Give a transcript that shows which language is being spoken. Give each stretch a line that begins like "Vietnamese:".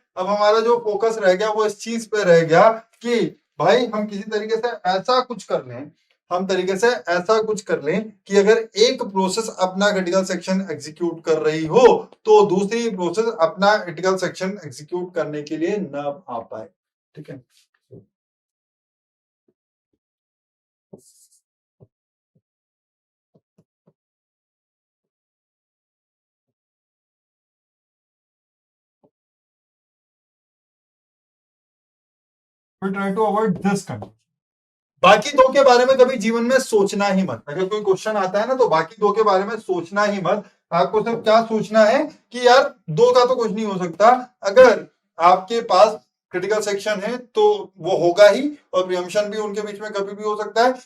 Hindi: अब हमारा जो फोकस रह गया वो इस चीज पे रह गया कि भाई हम किसी तरीके से ऐसा कुछ कर लें, हम तरीके से ऐसा कुछ कर लें कि अगर एक प्रोसेस अपना क्रिटिकल सेक्शन एग्जीक्यूट कर रही हो तो दूसरी प्रोसेस अपना क्रिटिकल सेक्शन एग्जीक्यूट करने के लिए ना आ पाए। ठीक है,
English: we try to avoid this condition।
Hindi: बाकी दो के बारे में कभी जीवन में सोचना ही मत। अगर कोई क्वेश्चन आता है ना तो बाकी दो के बारे में सोचना ही मत। आपको सिर्फ क्या सोचना है कि यार दो का तो कुछ नहीं हो सकता। अगर आपके पास क्रिटिकल सेक्शन है तो वो होगा ही, और प्रियम्पशन भी उनके बीच में कभी भी हो सकता है।